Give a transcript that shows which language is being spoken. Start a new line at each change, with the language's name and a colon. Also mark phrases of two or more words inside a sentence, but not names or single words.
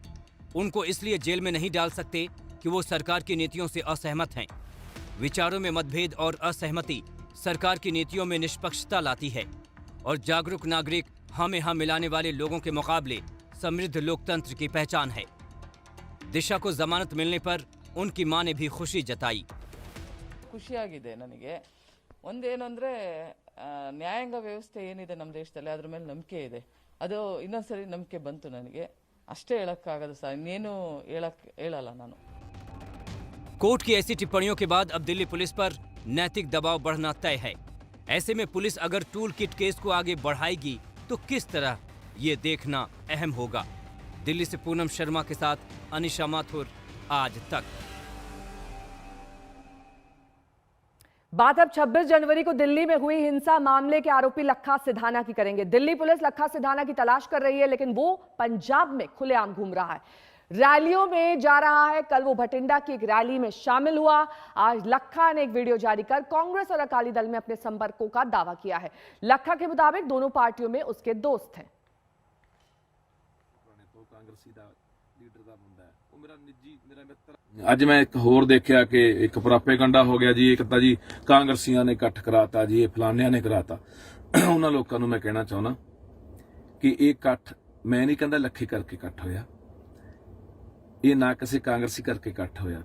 Hindi: उनको इसलिए जेल में नहीं डाल सकते कि वो सरकार की नीतियों से असहमत हैं। विचारों में मतभेद और असहमति सरकार की नीतियों में निष्पक्षता लाती है और जागरूक नागरिक हमें हम मिलाने वाले लोगों के मुकाबले समृद्ध लोकतंत्र की पहचान है। दिशा को जमानत मिलने पर उनकी मां ने भी खुशी जताई।
Kannada: ಖುಷಿಯಾಗಿದೆ ನನಗೆ। ಒಂದೇನು ಅಂದರೆ ನ್ಯಾಯಾಂಗ ವ್ಯವಸ್ಥೆ ಏನಿದೆ ನಮ್ಮ ದೇಶದಲ್ಲಿ ಅದರ ಮೇಲೆ ನಂಬಿಕೆ ಇದೆ। ಅದು ಇನ್ನೊಂದ್ಸರಿ ನಂಬಿಕೆ ಬಂತು ನನಗೆ। ಅಷ್ಟೇ ಹೇಳಕ್ಕಾಗದು ಸರ್, ಇನ್ನೇನು ಹೇಳಲ್ಲ ನಾನು।
Hindi: कोर्ट की ऐसी टिप्पणियों के बाद अब दिल्ली पुलिस पर नैतिक दबाव बढ़ना तय है। ऐसे में पुलिस अगर
English: tool kit
Hindi: केस को आगे बढ़ाएगी तो किस तरह, ये देखना अहम होगा। दिल्ली से पूनम शर्मा के साथ अनिशा माथुर, आज तक। बात अब 26 जनवरी को दिल्ली में हुई हिंसा मामले के आरोपी लखा सिधाना की करेंगे। दिल्ली पुलिस लखा सिधाना की तलाश कर रही है, लेकिन वो पंजाब में खुलेआम घूम रहा है, रैलियों में जा रहा है। कल वो भटिंडा की एक रैली में शामिल हुआ। आज लखा ने एक वीडियो जारी कर कांग्रेस और अकाली दल में अपने संपर्कों का दावा किया है। लखा के मुताबिक दोनों पार्टियों में उसके दोस्त हैं।
Punjabi: ਅੱਜ ਮੈਂ ਇੱਕ ਹੋਰ ਦੇਖਿਆ ਕਿ ਇੱਕ ਪ੍ਰਾਪੇਗੰਡਾ ਹੋ ਗਿਆ ਜੀ। ਇੱਕ ਤਾਂ ਜੀ ਕਾਂਗਰਸੀਆਂ ਨੇ ਇਕੱਠ ਕਰਾਤਾ ਜੀ, ਇਹ ਫਲਾਨਿਆਂ ਨੇ ਕਰਾਤਾ। ਉਹਨਾਂ ਲੋਕਾਂ ਨੂੰ ਮੈਂ ਕਹਿਣਾ ਚਾਹੁੰਦਾ ਕਿ ਇਹ ਇਕੱਠ ਮੈਂ ਨਹੀਂ ਕਹਿੰਦਾ ਲੱਖੇ ਕਰਕੇ ਇਕੱਠ ਹੋਇਆ, ਇਹ ਨਾ ਕਿਸੇ ਕਾਂਗਰਸੀ ਕਰਕੇ ਇਕੱਠ ਹੋਇਆ।